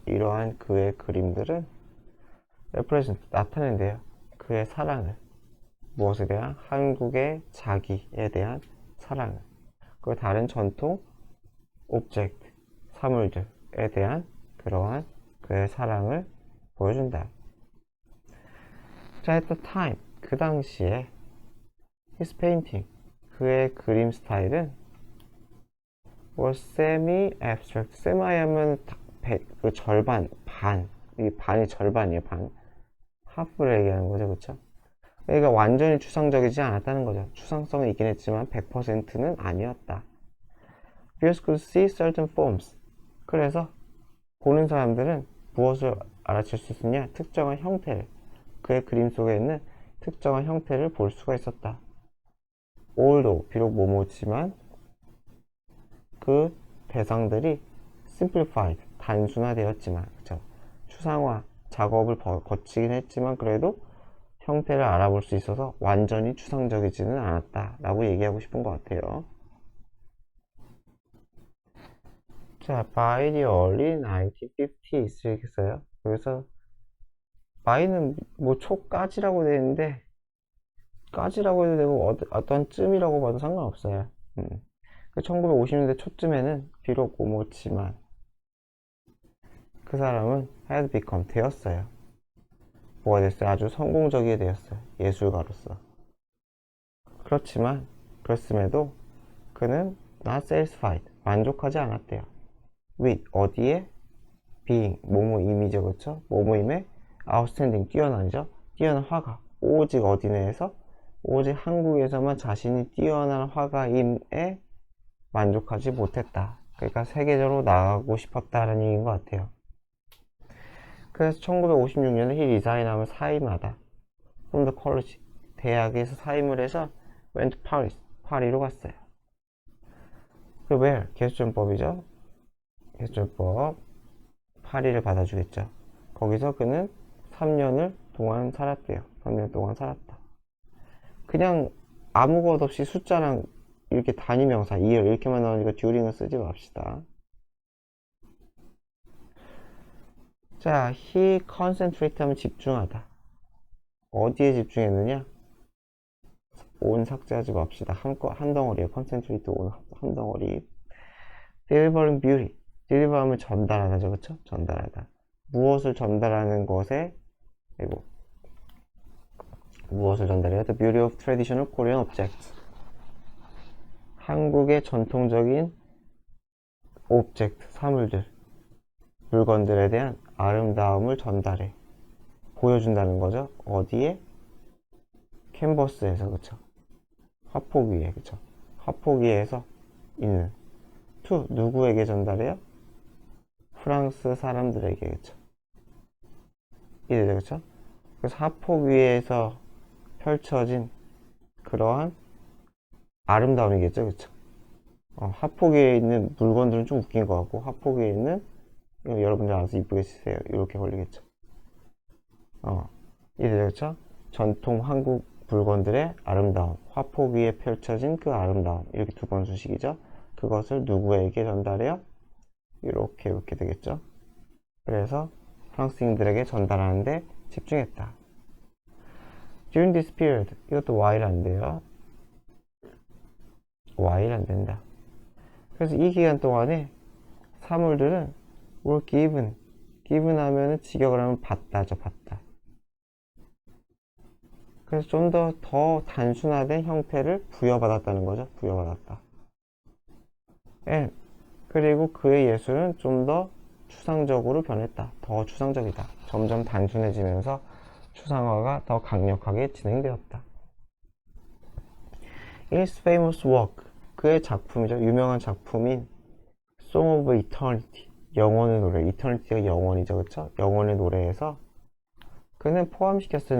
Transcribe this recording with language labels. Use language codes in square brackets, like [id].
[ko] 이러한 그의 그림들은 [en] represent, [ko] 나타낸대요. 그의 사랑을, 무엇에 대한? 한국의 자기에 대한 사랑을, 그 다른 전통 오브젝트, 사물들에 대한 그러한 그의 사랑을 보여준다. 자, [en] at the time, [ko] 그 당시에 [en] his painting, [ko] 그의 그림 스타일은 [en] was semi-abstract. [ko] semi 하면 그 절반, 반, 이 반이 절반이에요. 반, 하프를 얘기하는 거죠. 그쵸? 그러니까 완전히 추상적이지 않았다는 거죠. 추상성은 있긴 했지만 100%는 아니었다. [en] Viewers could see certain forms. [ko] 그래서 보는 사람들은 무엇을 알아챌 수 있었냐? 특정한 형태를, 그의 그림 속에 있는 특정한 형태를 볼 수가 있었다. [en] although, [ko] 비록 뭐뭐지만 그 대상들이 [en] simplified, [ko] 단순화되었지만, 그쵸? 추상화 작업을 거치긴 했지만 그래도 형태를 알아볼 수 있어서 완전히 추상적이지는 않았다 라고 얘기하고 싶은 것 같아요. [en] 자, by the early 1950s [ko] 이렇게 써요. 그래서 by는 뭐 초까지라고 되어 있는데, 까지라고 해도 되고 어떤 쯤이라고 봐도 상관없어요. 1950년대 초쯤에는 비록 뭐뭐지만 그 사람은 [en] had become, [ko] 되었어요. 뭐가 됐어요? 아주 성공적이게 되었어요. 예술가로서. 그렇지만 그랬음에도 그는 [en] not satisfied, [ko] 만족하지 않았대요. with, 어디에? [en] being, [ko] 뭐뭐임이죠. 그쵸? 뭐뭐임에 [en] outstanding, [ko] 뛰어난이죠. 뛰어난 화가, 오직 어디 내에서? 오직 한국에서만 자신이 뛰어난 화가임에 만족하지 못했다. 그러니까 세계적으로 나가고 싶었다는 얘기인 것 같아요. 그래서 1956년에 히 리사인하면 사임하다. [en] from the college, [ko] 대학에서 사임을 해서 [en] went to Paris, [ko] 파리로 갔어요. 그 where, 개수전법이죠. 개수전법, 파리를 받아주겠죠. 거기서 그는 3년을 동안 살았대요. 3년 동안 살았다. 그냥 아무 것 없이 숫자랑 이렇게 단위명사, year 이렇게만 나오니까 during은 쓰지 맙시다. 자, [en] he concentrate [ko] 하면 집중하다. 어디에 집중했느냐? 온 삭제하지 맙시다. 한 덩어리에 concentrate 온 한 덩어리. [en] delivering beauty. [ko] deliver 하면 전달하다죠. 그쵸? 전달하다. 무엇을 전달하는 것에, 그리고 무엇을 전달해요? [en] The beauty of traditional Korean objects. [ko] 한국의 전통적인 오브젝트, 사물들, 물건들에 대한 아름다움을 전달해. 보여준다는 거죠. 어디에? 캔버스에서, 그쵸? 화폭 위에, 그쵸? 화폭 위에서 있는. to 누구에게 전달해요? 프랑스 사람들에게, 그쵸? 이래죠, 그쵸? 그래서 화폭 위에서 펼쳐진 그러한 아름다움이겠죠, 그쵸? 화폭 위에 있는 물건들은 좀 웃긴 것 같고, 화폭 위에 있는, 이거 여러분들 알아서 이쁘게 쓰세요. 이렇게 걸리겠죠. 이래죠, 그쵸? 전통 한국 물건들의 아름다움, 화폭 위에 펼쳐진 그 아름다움, 이렇게 두 번 수식이죠. 그것을 누구에게 전달해요? 이렇게 되겠죠. 그래서 프랑스인들에게 전달하는데 집중했다. [en] During this period, [ko] 이것도 [en] while [ko] 안 돼요. while 안 된다. 그래서 이 기간 동안에 사물들은 [en] were given [ko] 하면은 직역을 하면 받다죠, 받다. 그래서 좀 더 단순화된 형태를 부여받았다는 거죠. 부여받았다. And, 그리고 그의 예술은 좀 더 추상적으로 변했다. 더 추상적이다. 점점 단순해지면서 추상화가 더 강력하게 진행되었다. [en] His famous work, [ko] 그의 작품이죠. 유명한 작품인 Song of Eternity, 영원의 노래. Eternity가 영원이죠, 그쵸? 영원의 노래에서 그는 포함시켰어요.